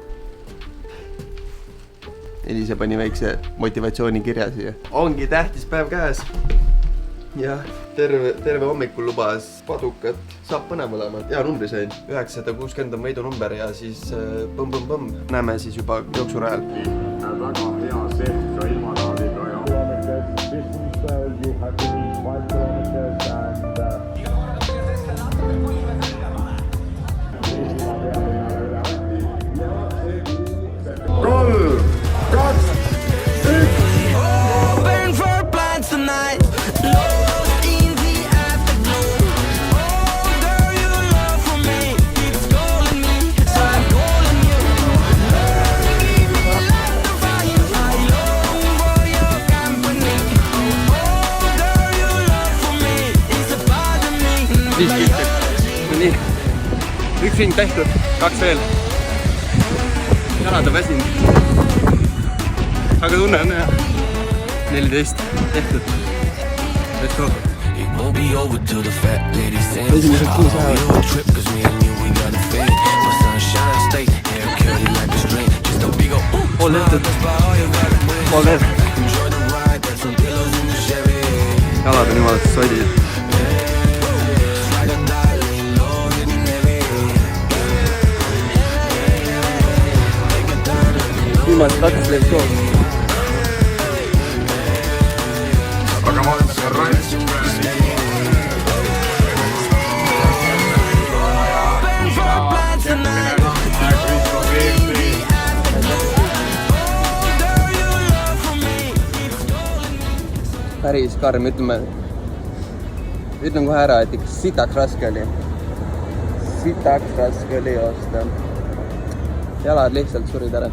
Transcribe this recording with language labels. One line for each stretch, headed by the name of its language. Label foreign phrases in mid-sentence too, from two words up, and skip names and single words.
Estonian: Elise pani väikse motivatsiooni kirja siia. Ongi tähtis päev käes ja terve hommikul lubas padukat. Saab põnev olema. Hea numbri sain. 960 on võidunumber ja siis põmm. Näeme siis juba jooksurajal. Väga hea seht ilma raadiga ja
English: you have to reach 5 kilometers and 3, 2, 1 Open for plans tonight. Lost in the afterglow. Oh, girl, your love for me keeps calling me, so I'm calling you. Give me light to fire. I long for your company. Oh, girl, your love for me is a part of me.
Estonian: 50. Nii. Üks ring tehtud, 2 veel. Jalad on väsinud. Aga tunne on hea. 14 tehtud.
English: Let's go. It won't be over till the fat lady sings. I'll be a trip 'cause me and you we got a thing. My sunshine state, hair curly like a string. Just a big ol'
Estonian: Pool tehtud. Pool veel.
English: enjoy the ride. Got some pillows in the Chevy.
Estonian: Jalad on jumalast sodid.
English: Like a darling, low and heavy. Viimast 2 let's go.
Estonian: aga ma olen see rants
English: Open for plans tonight.
Estonian: Päris karm, ütlen kohe ära, et ikka sitaks raske oli. Sitaks raske oli joosta. Jalad lihtsalt surid ära.